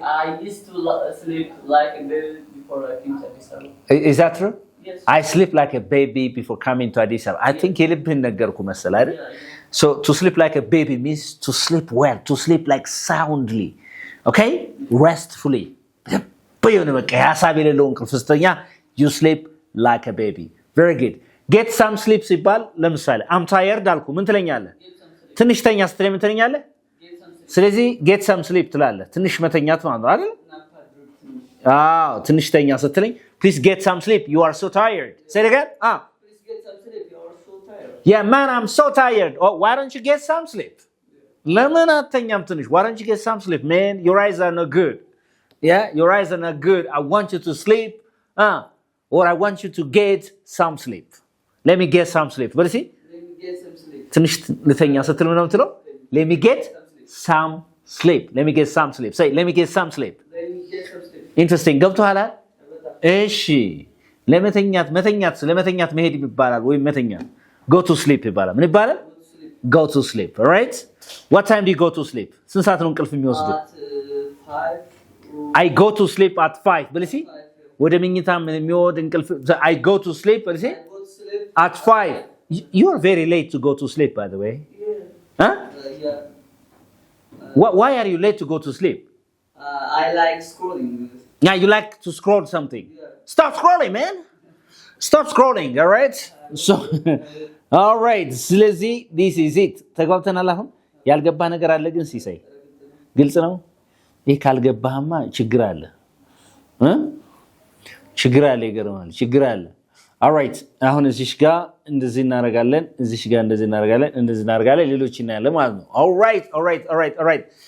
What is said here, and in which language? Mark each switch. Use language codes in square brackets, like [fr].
[en] I used to sleep like a baby before I came to Addis Ababa. Is that true? Yes. I sleep like a baby before coming to Addis Ababa. I think [am] የልብህን ነገርኩ መሰለህ አይደል? [en] So to sleep like a baby means to sleep well, to sleep like soundly. Okay? Restfully. [am] በየሆነ በቃ ሐሳብ የሌለው እንቅልፍ ስተኛ [en] you sleep like a baby. Very good. Get some sleep [am] ሲባል ለምሳሌ [en] I'm tired [am] አልኩ ምን ትለኛለህ? ትንሽ ተኛ ስትለኝ ምን ትለኛለህ? ስለዚህ [en] get some sleep [am] ትላለህ። ትንሽ መተኛት ማለት ነው አይደል? አዎ ትንሽ ተኛ ስትለኝ [en] please get some sleep. You are so tired. Say it again. Please get some sleep. You are so tired. Yeah, man, I'm so tired. Oh, why don't you get some sleep? [am] ለምን አተኛም ትንሽ? [en] Why don't you get some sleep, man? Your eyes are not good. Yeah, your eyes are not good. I want you to sleep. Or I want you to get some sleep. Let me get some sleep. What is it? Let me get some sleep. [am] ትንሽ ልተኛ ስትል ምን ነው የምትለው? [en] Let me get some sleep. Let me get some sleep. Say, let me get some sleep. Let me get some sleep. Interesting. [am] ገብቶሃል? እሺ ለመተኛት መሄድ ይባላል ወይ መተኛት [en] go to sleep [am] ይባላል ምን ይባላል go to sleep. [en] All right? What time do you go to sleep? [am] ስንት ሰዓት ነው እንቅልፍ የሚወስዱ? [en] At 5. I go to sleep at 5 [am] በልሲ ወደ መኝታ የሚወድ እንቅልፍ [en] I go to sleep [am] በልሲ [en] I go to sleep at 5. You are very late to go to sleep, by the way. Yeah. Huh? Yeah. Why are you late to go to sleep? I like scrolling. Yeah, you like to scroll something. Yeah. Stop scrolling, man. Stop scrolling, all right? So, all right. [am] ስለዚህ [en] this is it. [am] ተግባብተናል አሁን? ያልገባ ነገር አለ ግን ሲሳይ ግልጽ ነው? ይሄ ካልገባህማ ችግር አለ። ችግር አለ ይገርማል። ችግር አለ። [en] all right. [am] አሁን እዚህ ጋር እንደዚህ እናደርጋለን፣ እዚህ ጋር እንደዚህ እናደርጋለን፣ እንደዚህ እናደርጋለን፣ ሌሎች እናያለን ማለት ነው። [en] all right.